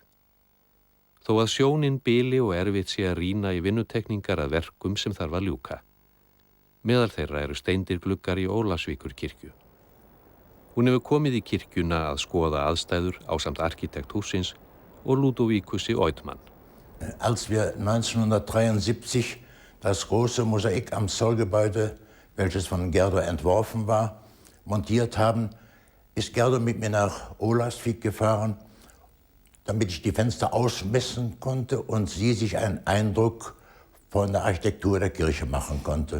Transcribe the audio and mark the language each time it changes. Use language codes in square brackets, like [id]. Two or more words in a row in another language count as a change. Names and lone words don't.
[is] Þó að sjónin bili og erfitt sé að rýna í vinnutekningar að verkum sem þarf að ljúka. Meðal þeirra eru steindir gluggar í Ólafsvíkur kirkju. Hún hefur komið í kirkjuna að skoða aðstæður ásamt arkitekt hússins og Lúdóvíkusi Eudmann. [de] Als wir 1973 das große Mosaik am Zollgebäude, welches von Gerdur entworfen war, montiert haben, ist Gerdur mit mir nach Ólafsvík gefahren, damit ich die Fenster ausmessen konnte und sie sich einen Eindruck von der Architektur der Kirche machen konnte.